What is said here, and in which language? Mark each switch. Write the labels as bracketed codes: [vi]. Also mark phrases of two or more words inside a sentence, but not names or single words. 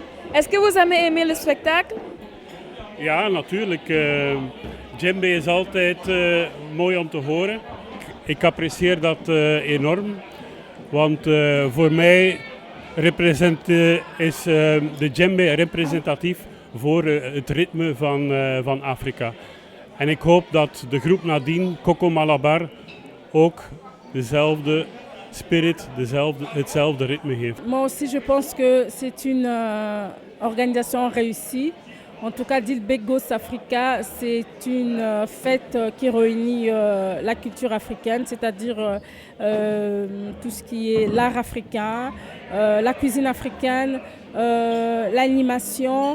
[fr] Est-ce que vous avez aimé le spectacle? [nl] Ja, natuurlijk. Djembe is altijd mooi om te horen. Ik apprecieer dat enorm. Want voor mij is de djembe representatief voor het ritme van Afrika. En ik hoop dat de groep nadien, Coco Malabar, ook dezelfde spirit, hetzelfde ritme heeft. [fr] Moi aussi, je pense que c'est une organisation réussie. En tout cas, Dilbegos Africa, c'est une fête qui réunit la culture africaine, c'est-à-dire tout ce qui est l'art africain, la cuisine africaine, l'animation.